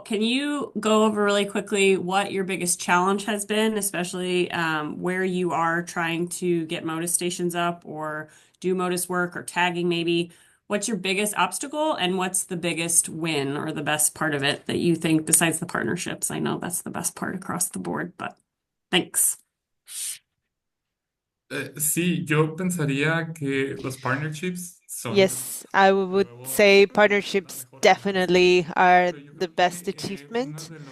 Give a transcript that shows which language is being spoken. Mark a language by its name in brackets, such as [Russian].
[English] Can you go over really quickly what your biggest challenge has been, especially where you are trying to get Motus stations up or do Motus work or tagging maybe? What's your biggest obstacle and what's the biggest win or the best part of it that you think besides the partnerships? I know that's the best part across the board, but thanks. [Spanish] Sí, yo pensaría que los partnerships son. [English] Yes, I would say partnerships definitely are the best achievement.